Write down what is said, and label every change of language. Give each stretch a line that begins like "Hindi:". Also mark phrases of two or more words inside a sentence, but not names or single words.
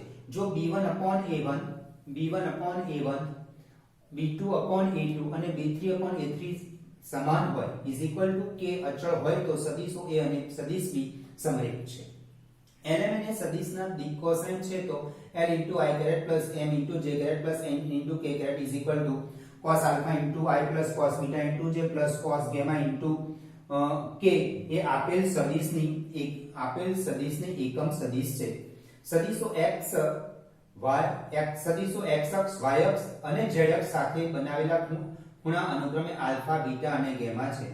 Gujarati: જો
English: b1 upon a1 b2 upon a2
Gujarati: અને
English: b3 upon a3
Gujarati: સમાન હોય
English: is equal to k
Gujarati: અચળ હોય તો સદિશો a અને સદિશ b સમરેખ છે। lm એ સદિશના દિક કોસાઇન છે તો
English: l into i कैरेट plus m into j कैरेट plus n into k कैरेट is equal to cos alpha into i plus cos beta into j plus cos gamma into k
Gujarati: એ આપેલ સદિશની એકમ સદિશ છે। સદિશો સદિશો x અક્ષ y અક્ષ અને z અક્ષ સાથે બનાવેલા ખૂણા અનુક્રમે આલ્ફા બીટા અને ગામા છે।